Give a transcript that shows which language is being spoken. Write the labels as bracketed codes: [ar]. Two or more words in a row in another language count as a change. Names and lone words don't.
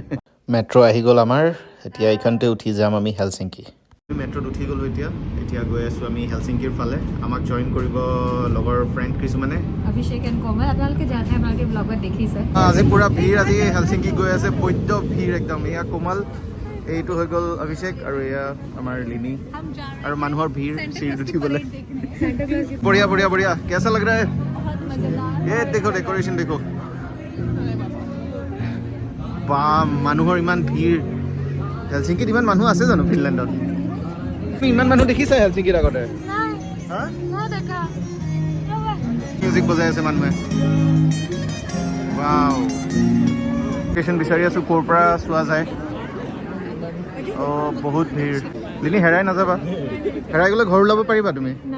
[as] মেট্ৰ' আহি গ'ল আমাৰ এতিয়া এইখনতে উঠি যাম আমি হেলচিংকি মেট্ৰ'ত উঠি গ'লো এতিয়া গৈ আছোঁ আমি হেলচিংকিৰ ফালে আমাক জইন কৰিব লগৰ ফ্ৰেণ্ড কিছুমানে অভিষেক এণ্ড কোমল আপোনালোকে জানে আপোনালোকে ব্লগত দেখিছে আজি পুৰা ভিৰ আজি হেলচিংকি গৈ আছে বৈদ্য ভিৰ একদম এয়া কোমল এইটো হৈ গ'ল অভিষেক আৰু এয়া আমাৰ লিনি আৰু মানুহৰ ভিৰ চিৰিত উঠিবলৈ [hi] बढ़िया बढ़िया बढ़िया कैसा लग रहा है ये देखो डेकोरेशन देखो [as] বা মানুহৰ ইমান ভিৰ হেলচিংকিত ইমান মানুহ আছে জানো ফিনলেণ্ডত ইমান মানুহ দেখিছা হেলচিংকিত আগতে মিউজিক বজাই আছে মানুহে [en] wow location [as] বিচাৰি আছো ক'ৰ পৰা চোৱা যায় বহুত ভিৰ লিনি হেৰাই নাযাবা হেৰাই গ'লে ঘৰ ওলাব পাৰিবা তুমি